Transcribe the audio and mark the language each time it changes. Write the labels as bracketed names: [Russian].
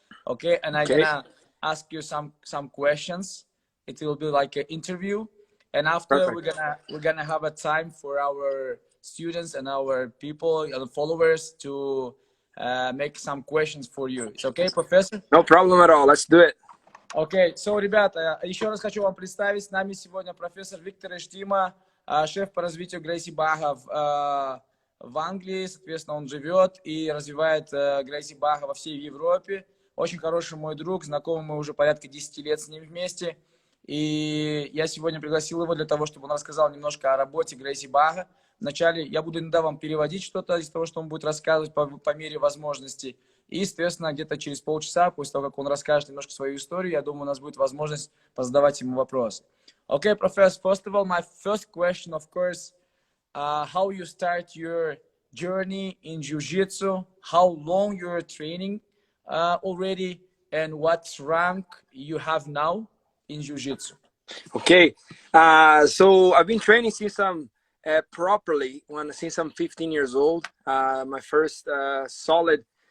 [English] Okay, and I'm gonna ask you some questions. It will be like an interview, and after we're gonna have a time for our students and our people and followers to make some questions for you. It's okay, Professor? No problem at all. Let's do it. [Russian] Окей, so, ребята, еще раз хочу вам представить, с нами сегодня профессор Виктор Estima, шеф по развитию Gracie Barra в Англии, соответственно, он живет и развивает Gracie Barra во всей Европе. Очень хороший мой друг, знакомы мы уже порядка 10 лет с ним вместе, и я сегодня пригласил его для того, чтобы он рассказал немножко о работе Gracie Barra. Вначале я буду иногда вам переводить что-то из того, что он будет рассказывать по мере возможностей. И, соответственно, где-то через полчаса, после того, как он расскажет немножко свою историю, я думаю, у нас будет возможность позадавать ему вопросы. [English] Okay, Professor, first of all, my first question, of course, how you start your journey in Jiu-Jitsu, how long you're training already, and what rank you have now in Jiu-Jitsu. Okay, so I've been training since I'm properly, since I'm 15 years old. My first solid